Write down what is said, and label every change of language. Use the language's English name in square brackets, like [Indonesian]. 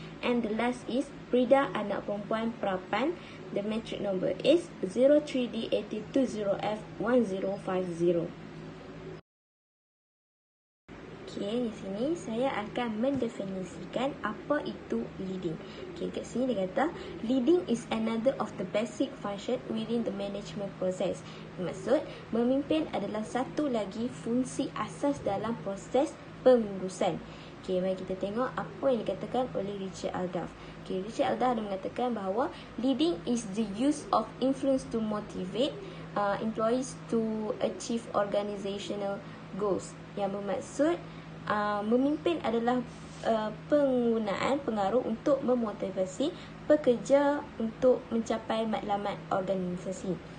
[English] And the last is Prida anak perempuan Prapan. The metric number is 03D8020F1050. [Malay] Okay, di sini saya akan mendefinisikan apa itu leading. [English] Okay, [Malay] kat sini dia kata [English] leading is another of the basic function within the management process. [Malay] Maksud, memimpin adalah satu lagi fungsi asas dalam proses pengurusan. Okay, mari kita tengok apa yang dikatakan oleh Richard Aldaf. [English] Okay, Richard Aldaf [Malay] ada mengatakan bahawa [English] leading is the use of influence to motivate employees to achieve organizational goals. [Malay] Yang bermaksud memimpin adalah penggunaan pengaruh untuk memotivasi pekerja untuk mencapai matlamat organisasi.